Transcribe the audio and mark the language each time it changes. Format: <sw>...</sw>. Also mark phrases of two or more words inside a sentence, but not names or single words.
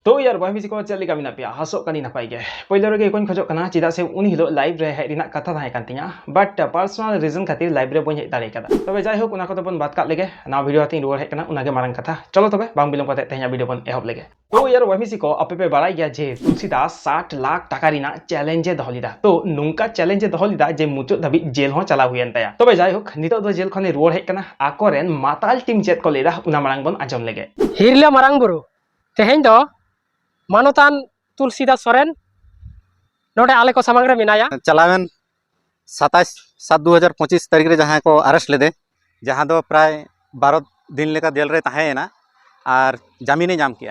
<sat>तो यार बॉय मिसी को चल कमी पे हसो कनी नपाई गे पहले रगे कोन खजो कना चिदा से उन हिलो लाइव रे हेड रिना कथा थाहे कान तिया</sat> <en>but personal reason</en> <sat>खातिर लाइव रे बन हेड दारे कदा तबे जाय होक उना को तो बन बात का लेगे ना वीडियो हतिन रुवार हेड कना उनागे मारंग कथा चलो तबे बांग बिलम कते तेहया वीडियो बन एहब लेगे तो यार बॉय मिसी को अपे पे बड़ाई गया जे तुलसीदास 60 लाख टाका रिना चैलेंज दहलिदा तो नुंका चैलेंज दहलिदा जे मुचो धबी जेल हो चला हुयन तया तबे जाय होक नितो दो जेल खने रुवार हेड कना आकोरेन माताल टीम चेत को लेदा उना मारंग बन आजम लेगे हिरले मारंग बुरु तेहेन दो मानोतान तुलसीदास सोरेन नोडे आले को समग्र मिनाया चलावेन 27/7/2025 तारीख रे जहां को अरेस्ट लेदे जहां दो प्राय 12 दिन लेका जेल रे ताहेना और जामीने नाम किया</sat>